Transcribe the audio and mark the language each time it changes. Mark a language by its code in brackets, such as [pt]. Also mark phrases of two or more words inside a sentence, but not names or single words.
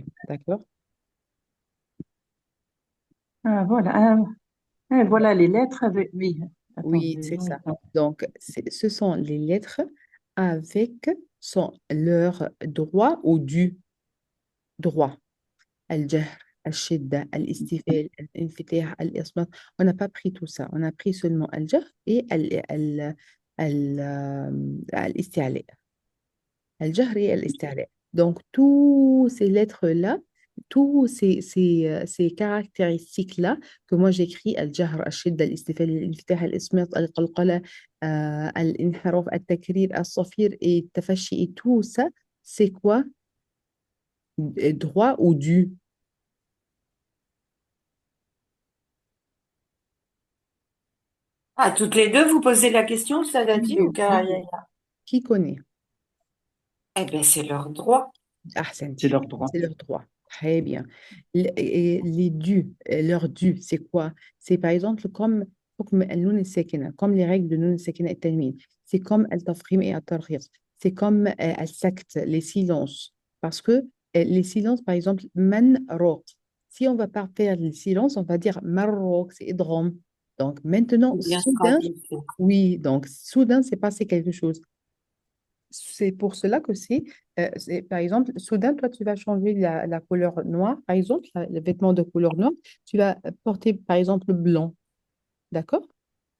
[fr] D'accord? Ah, voilà. Voilà les lettres avec. Oui. Oui, Attendez. c'est Oui. ça. Donc, ce sont les lettres avec leur droit ou du droit. [ar] الجهر، الشدة، الاستفال، الانفتاح، الإصمات. [fr] On n'a pas pris tout ça. On a pris seulement al-jahr et al-isti'ala. Al-jahr et al-isti'ala. Donc, tous ces lettres-là, tous ces caractéristiques-là que moi j'écris, [ar] الجهر، الشدة، الاستفال، الانفتاح، الإصمات، القلقلة، الانحراف، التكرير، الصفير [fr] et tafashi et tout ça, c'est quoi? Droit ou dû? Ah, toutes les deux, vous posez la question, Oui, Sadati ou oui, oui. Karaya? Qui connaît? Eh bien, c'est leur droit. C'est Ahsenti, leur droit. c'est leur droit. Très bien. Et les dus, leurs dus, c'est quoi? C'est par exemple comme [ar] حكم النون الساكنة, [fr] comme les règles de nun [ar] الساكنة التنوين. [fr] C'est comme التفخيم et الترخيص. C'est comme السكت, les silences. Parce que les silences, par exemple, [ar] من رق. [fr] Si on va pas faire les silences, on va dire marroq, c'est idgham. Donc maintenant, C'est bien soudain, stratégique. oui, donc soudain, c'est passé quelque chose. C'est pour cela que par exemple, soudain, toi, tu vas changer la couleur noire, par exemple, le vêtement de couleur noire, tu vas porter, par exemple, blanc, d'accord?